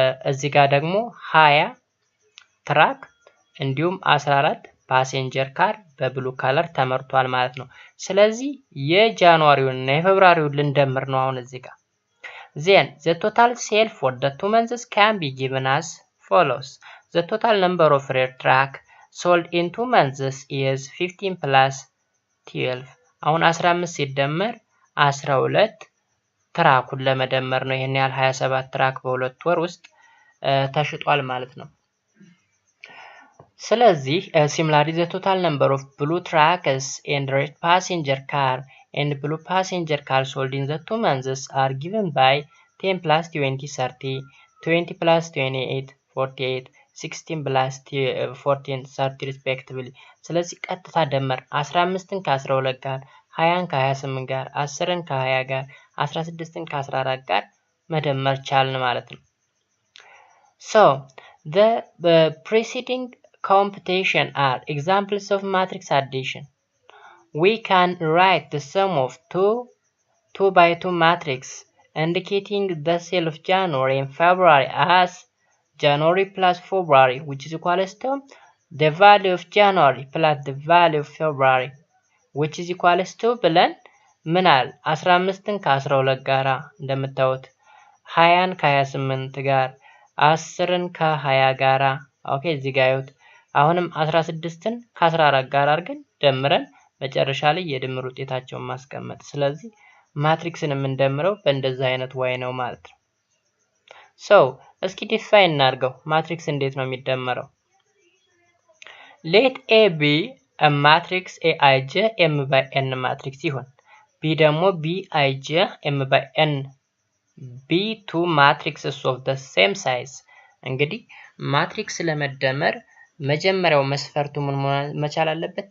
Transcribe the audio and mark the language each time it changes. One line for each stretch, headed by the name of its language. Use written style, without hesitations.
Amharic: እዚህ ጋር ደግሞ 20 ትራክ እንዲሁም 14 ፓሴንጀር ካር በብሉ ከለር ተመርቷል ማለት ነው። ስለዚህ የጃንዋሪውን እና የፌብሩዋሪውን ልንደምር ነው አሁን እዚህ ጋር።
English: Then the total sale for the 2 months can be given as follows. The total number of red truck sold in 2 months is 15 plus 12.
Amharic: አሁን 15 ሲደመር 12 ትራኩን ለመደመር ነው። ይሄን ያህል 27 ትራክ በሁለት ወር ውስጥ ተሽጧል ማለት ነው። ስለዚህ
English: similarly the total number of blue trucks and red passenger car and blue passenger car sold in the 2 months are given by 10 plus 20 30, 20 plus 28 48, 16 plus 14 30 respectively.
Amharic: ስለዚህ ቀጥታ ደመር 15ን ከ12 ጋር 20ን ከ28 ጋር 10ን ከ20 ጋር 16ን ከ14 ጋር መደመር ቻልን ማለት ነው።
English: So the preceding computation are examples of matrix addition. We can write the sum of 2 by 2 matrix indicating the sale of January and February as January plus February, which is equals to the value of January plus the value of February, which is equals to
Amharic: ብለን ምናል 15ን ከ12 ጋር እንደምታዩት 20ን ከ28 ጋር 10ን ከ20 ጋር ኦኬ እዚህ ጋር ይሁት። አሁንም 16ን ከ14 ጋር አድርገን ደምረን መጨረሻ ላይ የድምር ውጤታቸውን ማስቀመጥ። ስለዚህ ማትሪክስን የምንደምረው በእንደዚህ አይነት ዋይ ነው ማለት ነው። So እስኪ ዲፋይን እናድርገው ማትሪክስ እንዴት ነው የሚደመረው?
English: Let A be a matrix Aij M by N
Amharic: ማትሪክስ ይሁን። B ደግሞ Bij M by N B
English: two matrices of the same size።
Amharic: እንግዲህ ማትሪክስ ለመደመር መጀመሪያው መስፈርቱ ምን መቻል አለበት?